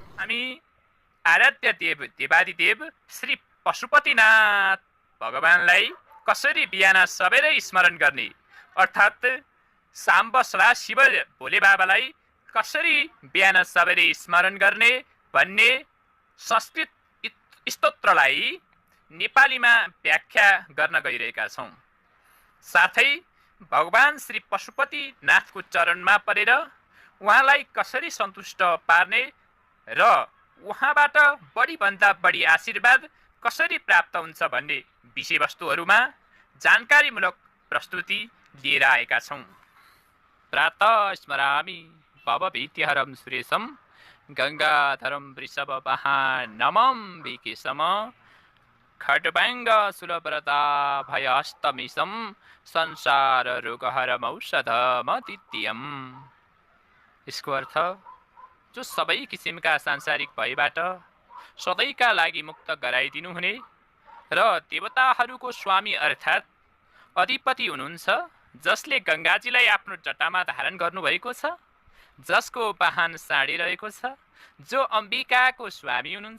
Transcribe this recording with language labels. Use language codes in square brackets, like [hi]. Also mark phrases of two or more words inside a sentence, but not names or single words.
[ne] हामी आराध्य देव देवादिदेव श्री पशुपतिनाथ भगवानलाई कसरी बिहान सबेरै स्मरण गर्ने अर्थात् साम्ब सदा शिव भोले बाबालाई कसरी बिहान सबेरै स्मरण गर्ने भन्ने संस्कृत स्तोत्रलाई नेपालीमा व्याख्या गर्न गइरहेका छौँ। साथै भगवान श्री पशुपतिनाथको चरणमा परेर उहाँलाई कसरी सन्तुष्ट पार्ने र उहाँबाट बढीभन्दा बढी आशीर्वाद कसरी प्राप्त हुन्छ भन्ने विषयवस्तुहरूमा जानकारीमूलक प्रस्तुति लिएर आएका छौँ। [sa] प्रातः स्मरामि भवभीतिहरं सुरेशं गङ्गाधरं वृषभवाहनमं विकेशम खड्वाङ्ग सुलभरताभयहस्तमिशं संसाररोगहरमौषधमद्वितीयम्। [ne] यसको अर्थ जो सबै किसिमका सांसारिक भयबाट सधैँका लागि मुक्त गराइदिनु हुने र देवताहरूको स्वामी अर्थात् अधिपति हुनुहुन्छ, जसले गङ्गाजीलाई आफ्नो जटामा धारण गर्नुभएको छ, जसको वाहन साडी रहेको छ, जो अम्बिकाको स्वामी हुनुहुन्छ